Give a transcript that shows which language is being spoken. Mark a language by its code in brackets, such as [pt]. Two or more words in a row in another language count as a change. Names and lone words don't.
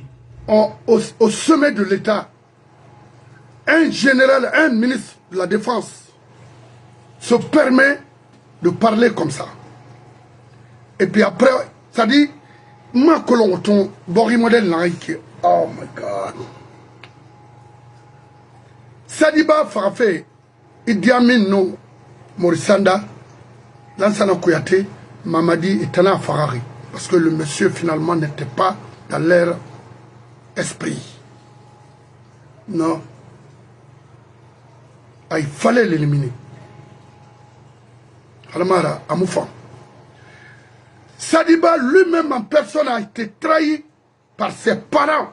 [fr] Au sommet de l'État, un général, un ministre de la Défense se permet de parler comme ça. Et puis après, ça dit, ma colonton, Bori modèle Nike. [en] Oh my God. [fr] Sadiba Farafé, Idi Amin no, Morisanda, Lansana Kouyaté, Mamadi et Tana Farari. Parce que le monsieur finalement n'était pas dans leur esprit. Non. Ah, il fallait l'éliminer. Alamara, Amoufa. Sadiba lui-même en personne a été trahi par ses parents.